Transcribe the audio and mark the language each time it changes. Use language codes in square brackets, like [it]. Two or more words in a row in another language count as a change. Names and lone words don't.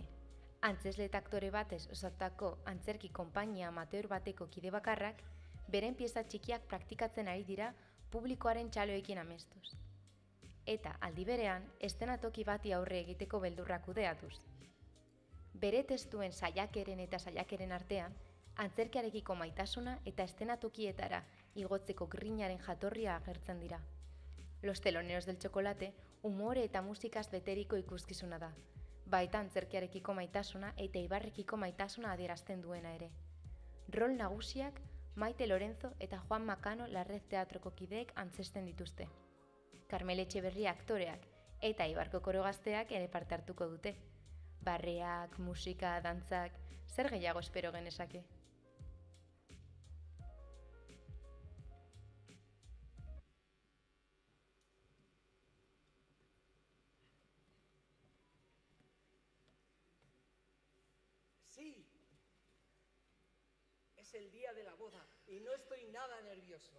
[eu] Antzesle eta aktore batez osatutako antzerki konpainia amateur bateko kide bakarrak, beren pieza txikiak praktikatzen ari dira publikoaren txaloekin amestuz. Eta aldi berean, estenatoki bati aurre egiteko beldurrak kudeatuz. Bere testuen saiakeren eta saiakeren artean, antzerkiarekiko maitasuna eta estenatokietara igotzeko grinaren jatorria agertzen dira. Los teloneros del chocolate umore eta musikaz beteriko ikuskizuna da, baita antzerkiarekiko maitasuna eta Eibarrekiko maitasuna adierazten duena ere. Rol nagusiak Maite Lorenzo eta Juan Makano Larrez Teatroko kideek antzesten dituzte. Karmele Etxeberria aktoreak eta Eibarko koro gazteak ere parte hartuko dute. Barreak, musika, dantzak, zer gehiago espero genezake? [es] Sí, es el día de la boda y no estoy nada nervioso.